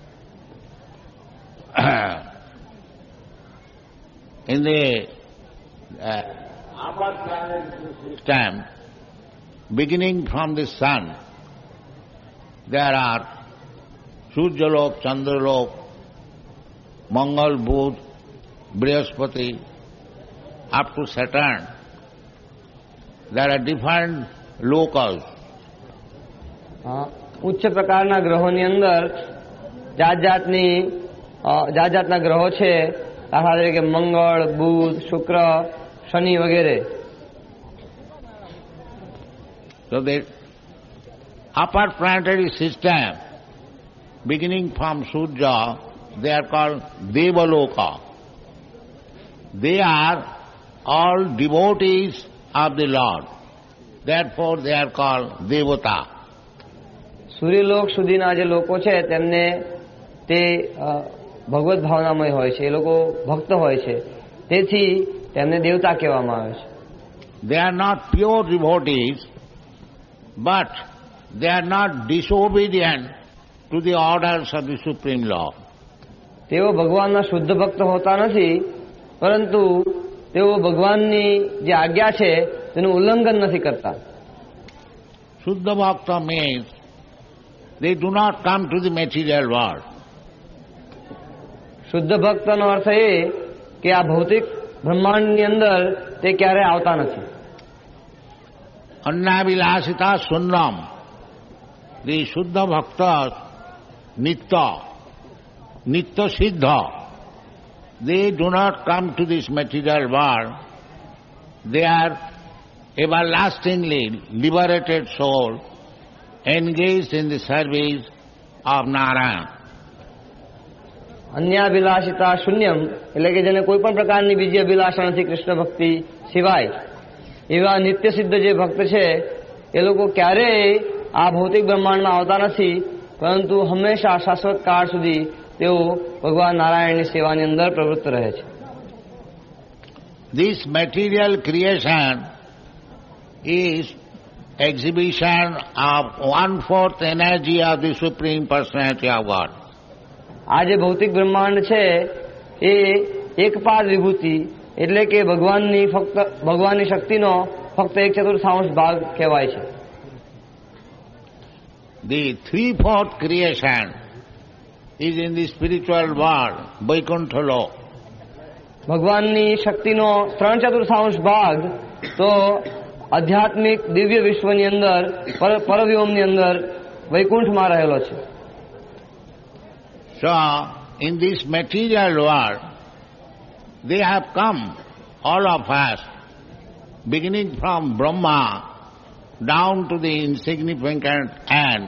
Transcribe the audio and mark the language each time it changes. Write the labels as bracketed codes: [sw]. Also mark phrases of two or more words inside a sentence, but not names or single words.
[en] In the time, beginning from the sun, there are Surjalok, Chandralok, Mangal, Budh, Brihaspati, up to Saturn. There are different lokas. [gu] ઉચ્ચ પ્રકારના ગ્રહોની અંદર જાત જાતના ગ્રહો છે. દાખલા તરીકે મંગળ, બુધ, શુક્ર, શનિ વગેરે. [en] So the upper planetary system, beginning from Surya, they are called Devaloka. They are all devotees of the Lord. Therefore they are called Devata. [gu] સૂર્યલોક સુધીના જે લોકો છે તેમને તે ભગવત ભાવનામય હોય છે, એ લોકો ભક્ત હોય છે, તેથી તેમને દેવતા કહેવામાં આવે છે. [en] They are not pure devotees, but they are not disobedient to the orders of the Supreme Lord. [gu] તેઓ ભગવાનના શુદ્ધ ભક્ત હોતા નથી, પરંતુ તેઓ ભગવાનની જે આજ્ઞા છે તેનું ઉલ્લંઘન નથી કરતા. [sa] Shuddha Bhakta [en] means they do not come to the material world. [gu] શુદ્ધ ભક્તનો અર્થ એ કે આ ભૌતિક બ્રહ્માંડની અંદર તે ક્યારે આવતા નથી. [sa] Annavilasita Sunnam. [en] The [sa] Shuddha Bhaktas, Nitya Siddha, [en] they do not come to this material world. They are everlastingly liberated soul, engaged in the service of Narayana. [gu] અન્યાભિલાષિતા શૂન્યમ એટલે કે જેને કોઈ પણ પ્રકારની બીજી અભિલાષા નથી કૃષ્ણ ભક્તિ સિવાય, એવા નિત્ય સિદ્ધ જે ભક્ત છે એ લોકો ક્યારેય આ ભૌતિક બ્રહ્માંડમાં આવતા નથી, પરંતુ હંમેશા શાશ્વત કાળ સુધી તેઓ ભગવાન નારાયણની સેવાની અંદર પ્રવૃત્ત રહે છે. [en] This material creation is exhibition of 1/4 energy of the Supreme Personality of God. [gu] આ જે ભૌતિક બ્રહ્માંડ છે એ એક પાદ વિભૂતિ એટલે કે ભગવાનની શક્તિનો ફક્ત 1/4 ભાગ કહેવાય છે. [en] The 3/4 creation is in the spiritual world, Vaikuntha Lok. [gu] ભગવાનની શક્તિનો 3/4 ભાગ તો આધ્યાત્મિક દિવ્ય વિશ્વની અંદર પરવ્યોમની અંદર વૈકુંઠમાં રહેલો છે. [en] So, in this material world, they have come, all of us, beginning from Brahma down to the insignificant ant.